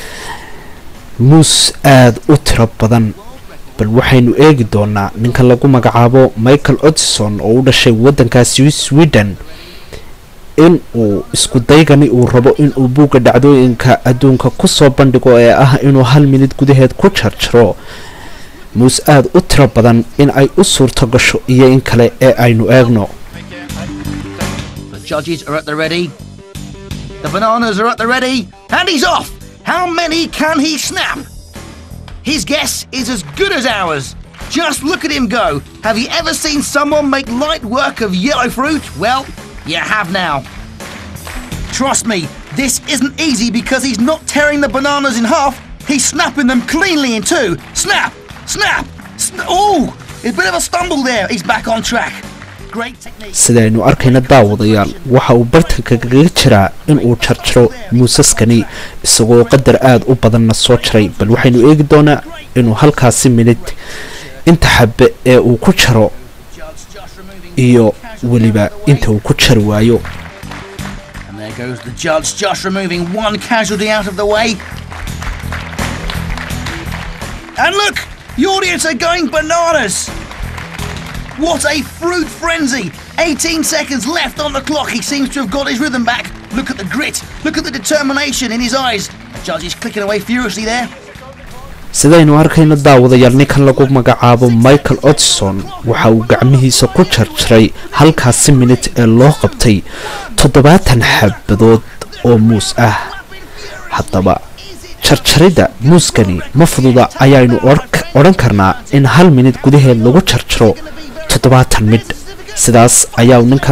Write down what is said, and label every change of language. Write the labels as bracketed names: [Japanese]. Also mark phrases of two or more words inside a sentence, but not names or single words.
[Somali] muus aad u tiro badan bal waxaynu eegi doonaa ninka lagu magacaabo Michael Otterson oo u dhashay waddankaasi Sweden in uu isku daygani uu rabo in uu buuga dhacdooyinka adduunka ku soo bandhigo ee ah inuu 1 minute gudaheed ku jarjaro muus aad u tiro badan in ay u suurto gasho iyo in kale ee aynu eegno [English] The judges are at the ready. The bananas are at the ready. And he's off. How many can he snap? His guess is as good as ours. Just look at him go. Have you ever seen someone make light work of yellow fruit? Well, you have now. Trust me, this isn't easy because he's not tearing the bananas in half. He's snapping them cleanly in two. Snap! Snap! Oh! A bit of a stumble there. He's back on track. Great technique. [Somali] sidaynu arkayna daawadayaal waxa uu bartanka kaga jiraa in uu jarjaro muusaskani isagoo qadar aad u badanna soo jaray bal waxaynu eegi doonaa inuu halkaasi minute inta xabbe ee uu ku jaro iyo waliba inta uu ku jari waayo [English] And there goes the judge just removing one casualty out of the way. And look! The audience are going bananas! What a fruit frenzy! 18 seconds left on the clock. He seems to have got his rhythm back. Look at the grit. Look at the determination in his eyes. The judge is clicking away furiously there. [Somali] sidaynu arkayna daawadayaal ninkan lagu magacaabo Michael Otterson waxa uu gacmihiisa ku jarjaray halkaasi minute ee loo qabtay 70 xabadood oo muus ah haddaba jarjarida muuskani ma fududa ayaynu oran karnaa in 1 minute gudaheed lagu jarjaro 70 mid sidaas ayaa ninkan